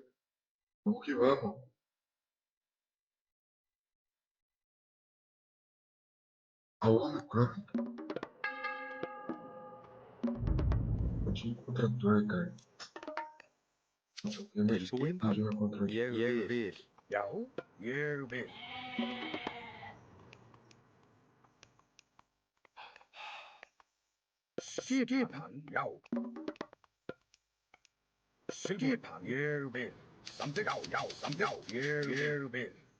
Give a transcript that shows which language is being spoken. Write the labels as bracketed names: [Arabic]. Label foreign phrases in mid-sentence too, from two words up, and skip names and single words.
[Portuguese] Vamos que vamos. A Homem Crônica. Eu tinha contra dor, cara. Nossa, eu tenho mais [Icelandic] Tilbúin? [Portuguese] que jogar contra ele. [Icelandic] Ég vil. Já, ég vil. Skipan, já. Skipan, ég vil. Samþykkt, já, samþykkt, ég vil.